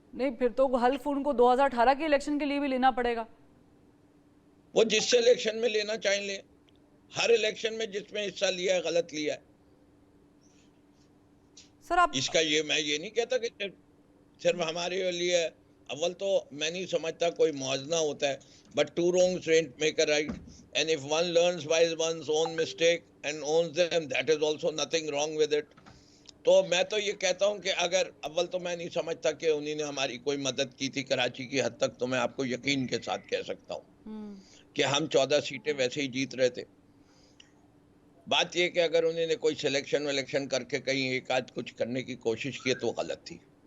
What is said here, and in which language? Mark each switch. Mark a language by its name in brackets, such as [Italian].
[Urdu] نہیں, پھر تو حلف ان کو 2018 کے الیکشن کے لیے بھی لینا پڑے گا. وہ جس سے الیکشن میں لینا چاہیں لیں, ہر الیکشن میں جس میں حصہ لیا ہے غلط لیا ہے. سر آپ اس کا میں یہ نہیں کہتا کہ صرف ہمارے لیے ہے. اول تو میں نہیں سمجھتا کوئی موازنہ ہوتا ہے, [English] but 2 wrongs don't make a right, and if one learns by one's own mistake and owns them, that is also nothing wrong with it. [Urdu] تو میں تو یہ کہتا ہوں کہ اگر اول تو میں نہیں سمجھتا کہ انہوں نے ہماری کوئی مدد کی تھی کراچی کی حد تک, تو میں آپ کو یقین کے ساتھ کہہ سکتا ہوں کہ ہم 14 سیٹیں ویسے ہی جیت رہے تھے. بات یہ کہ اگر انہوں نے کوئی سلیکشن کر کے کہیں ایک آدھ کچھ کرنے کی کوشش کی تو غلط تھی.